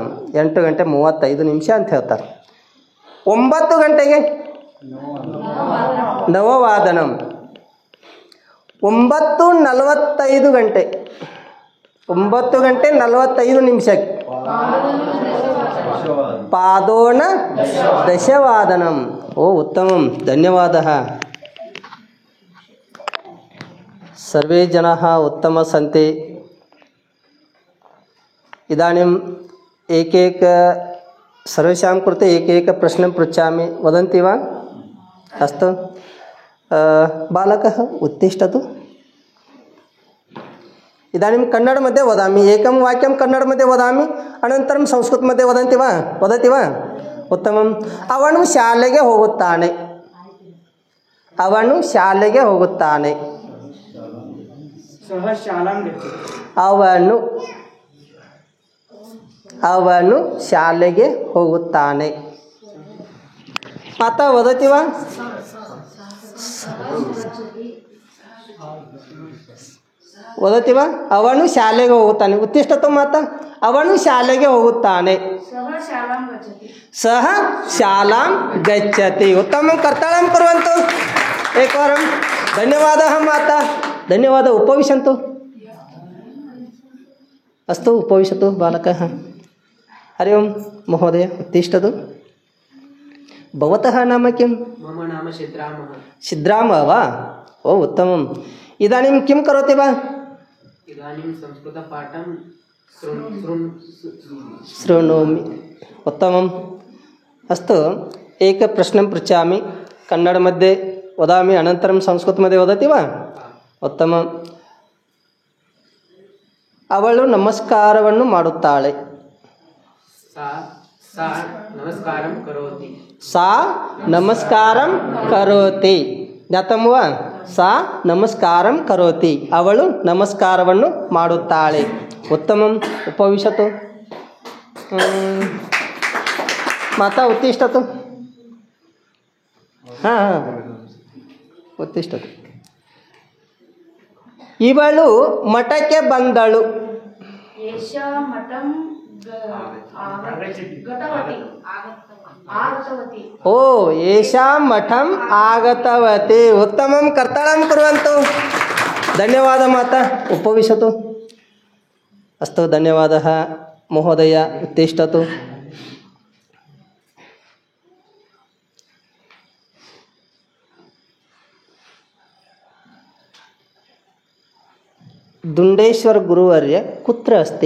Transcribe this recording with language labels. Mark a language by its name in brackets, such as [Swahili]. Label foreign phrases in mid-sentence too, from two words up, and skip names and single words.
[Kannada] 8 ಗಂಟೆ 35 ನಿಮಿಷ ಅಂತ ಹೇಳ್ತಾರೆ. 9 ಗಂಟೆಗೆ [Sanskrit] नववादनम्. [Kannada] 9:45 ಗಂಟೆ. 9 ಗಂಟೆ 45 ನಿಮಿಷಕ್ಕೆ [Sanskrit] पादोन दशवादनम्. ओ उत्तमम्, धन्यवादः. सर्वे जनाः उत्तम सन्ति. इदानीम् एकैक सर्वेषां कृते एकैक प्रश्नं पृच्छामि, वदन्ति वा? अस्तु, बालकः उत्तिष्ठतु. इदानीं कन्नड मध्ये वदामि एकं वाक्यं कन्नड मध्ये वदामि अनन्तरं संस्कृत मध्ये वदति वा उत्तमम् [Kannada] ಅವನು ಶಾಲೆಗೆ ಹೋಗುತ್ತಾನೆ ಅವನು ಶಾಲೆಗೆ ಹೋಗುತ್ತಾನೆ [Sanskrit] सः शालां गच्छति [Kannada] ಅವನು ಶಾಲೆಗೆ ಹೋಗುತ್ತಾನೆ [Sanskrit] माता वदति वा वदति वा [Kannada] ಅವನು ಶಾಲೆಗೆ ಹೋಗುತ್ತಾನೆ [Sanskrit] उत्तिष्ठतु माता [Kannada] ಅವನು ಶಾಲೆಗೆ ಹೋಗುತ್ತಾನೆ [Sanskrit] सः शालां गच्छति उत्तमं कर्तनं कुर्वन्तु एकवारं धन्यवादः माता धन्यवादः उपविशन्तु अस्तु उपविशतु बालकः हरि ओं महोदय उत्तिष्ठतु भवतः नाम किं मम नाम सिद्धरामः सिद्धरामः वा ओ उत्तमम् इदानीं किं करोति वा इदानीं संस्कृतपाठं शृणोमि उत्तमम् अस्तु एकप्रश्नं पृच्छामि कन्नडमध्ये वदामि अनन्तरं संस्कृतमध्ये वदति वा उत्तमम् [Kannada] ಅವಳು ನಮಸ್ಕಾರವನ್ನು ಮಾಡುತ್ತಾಳೆ [Sanskrit] सा नमस्कारं करोति सा नमस्कारं करोति ज्ञातं वा सा नमस्कारं करोति [Kannada] ಅವಳು ನಮಸ್ಕಾರವನ್ನು ಮಾಡುತ್ತಾಳೆ [Sanskrit] उत्तमम् उपविशतु माता उत्तिष्ठतु ಹಾಂ उत्तिष्ठतु [Kannada] ಇವಳು ಮಠಕ್ಕೆ ಬಂದಳು [Sanskrit] ओ येषां मठम् आगतवती उत्तमं कर्तनं कुर्वन्तु धन्यवादः माता उपविशतु अस्तु धन्यवादः महोदय उत्तिष्ठतु दुंडेश्वर गुरुवर्य कुत्र अस्ति